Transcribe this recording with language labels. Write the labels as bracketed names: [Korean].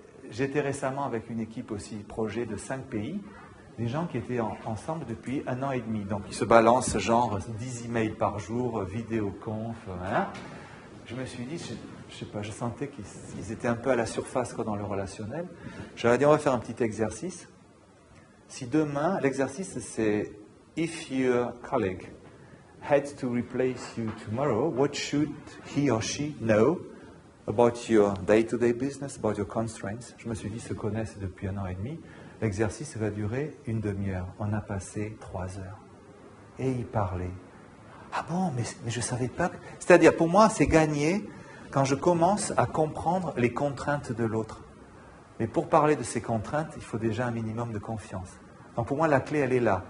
[French] J'étais récemment avec une équipe aussi, projet de 5 pays, des gens qui étaient ensemble depuis 1 an et demi. Donc ils se balancent genre 10 emails par jour, vidéoconf, hein. Je me suis dit, je sais pas, je sentais qu'ils étaient un peu à la surface quoi, dans le relationnel. J'aurais dit, on va faire un petit exercice. Si demain, l'exercice c'est [English] « If your colleague had to replace you tomorrow, what should he or she know about your day-to-day business, about your constraints ?» [French] Je me suis dit, ils se connaissent depuis 1 an et demi. L'exercice va durer une demi-heure. On a passé 3 heures. Et ils parlaient. Ah bon, mais je ne savais pas. C'est-à-dire, pour moi, c'est gagné quand je commence à comprendre les contraintes de l'autre. Mais pour parler de ces contraintes, il faut déjà un minimum de confiance. Donc pour moi, la clé, elle est là.